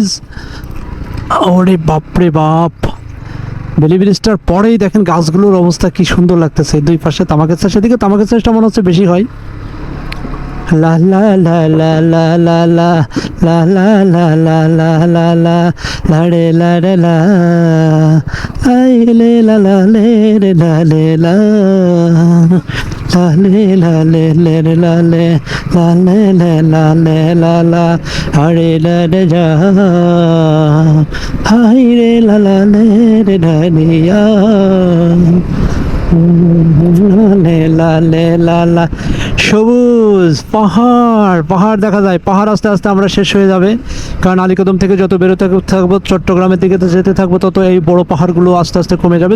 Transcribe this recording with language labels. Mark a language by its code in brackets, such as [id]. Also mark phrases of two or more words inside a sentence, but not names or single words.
[bn] ওরে বাপরে বাপ, বেলি ব্রিজটার পরেই দেখেন গাছগুলোর অবস্থা কি সুন্দর লাগতেছে, দুই পাশে তামাকের চাষ, এদিকে তামাকের চাষটা মনে হচ্ছে বেশি হয়। লা লা লা লা লা লা লা লা লা লা লা লা লা লা লা রে লা রে লা আই লে লা লা লে রে লা লে লা লা লে লা লে লে রে লা লে লা লে লে লা লে লা লা আরে লা রে যা হাই রে লা লা লে রে লা লে ইয়া সবুজ পাহাড়, পাহাড় দেখা যায়, পাহাড় আস্তে আস্তে আমরা শেষ হয়ে যাবে, কারণ আলীকদম থেকে যত বেরোতে থাকবো চট্টগ্রামের দিকে যেতে থাকবো তত এই বড় পাহাড়গুলো আস্তে আস্তে কমে যাবে।